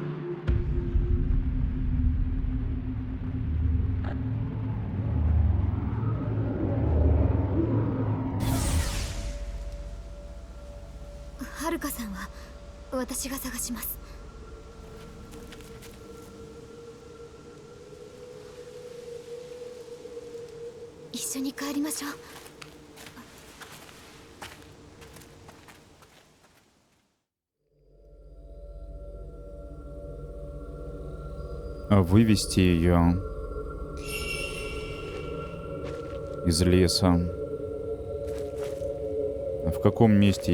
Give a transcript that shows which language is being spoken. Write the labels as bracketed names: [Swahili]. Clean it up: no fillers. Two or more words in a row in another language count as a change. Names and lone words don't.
[Japanese] はるかさんは私が探します。一緒に帰りましょう。 [Russian] Вывести ее из леса. А в каком месте?